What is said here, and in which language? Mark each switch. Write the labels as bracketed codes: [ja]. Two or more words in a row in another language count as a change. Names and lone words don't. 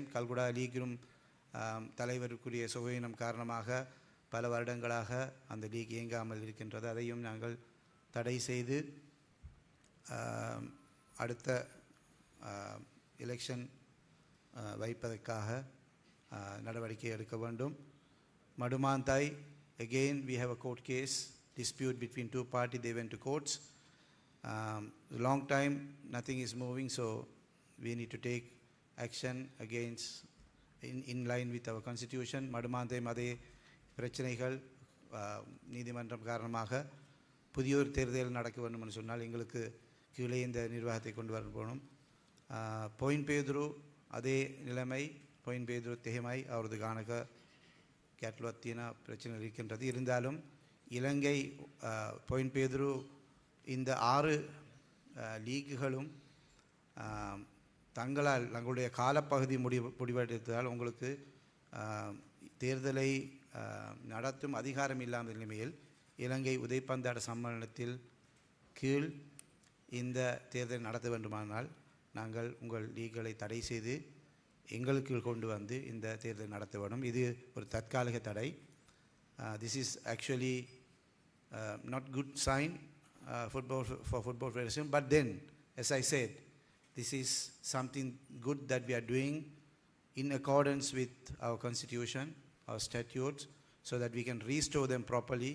[ta] கல்குடா லீகிலும் தலைவருக்குரிய சுகவீனம் காரணமாக பல வருடங்களாக அந்த லீக் இயங்காமல் இருக்கின்றது. அதையும் நாங்கள் தடை செய்து அடுத்த எலெக்ஷன் வைப்பதற்காக நடவடிக்கை எடுக்க வேண்டும். மடுமாந்தாய், [en] again we have a court case dispute between two parties. They went to courts. Long time nothing is moving, so we need to take action against in line with our constitution. [ta] மடுமாந்தை அதே பிரச்சனைகள் நீதிமன்றம் காரணமாக புதிய ஒரு தேர்தல் நடக்க வேண்டும் என்று சொன்னால் எங்களுக்கு கீழே இந்த நிர்வாகத்தை கொண்டு வர போகணும். පොයින් පේදුරු அதே நிலைமை. [si] පොයින් පේදුරුත් එහෙමයි. අවුරුදු ගානක ගැටලුවක් තියෙන [ta] பிரச்சனை இருக்கின்றது. இருந்தாலும் இலங்கை පොයින් පේදුරු இந்த 6 லீக்குகளும் தங்களுடைய காலப்பகுதி முடிவெடுத்ததால் உங்களுக்கு தேர்தலை நடத்தும் அதிகாரம் இல்லாத நிலைமையில் இலங்கை உதைப்பந்தாட்ட சம்மேளனத்தில் கீழ் இந்த தேர்தலை நடத்த வேண்டுமானால் நாங்கள் உங்கள் லீக்களை தடை செய்து எங்களுக்கு கொண்டு வந்து இந்த தேர்தலை நடத்த வேண்டும். இது ஒரு தற்காலிக தடை. [en] This is actually not good sign for Football Federation, but then as I said, this is something good that we are doing in accordance with our constitution, our statutes, so that we can restore them properly.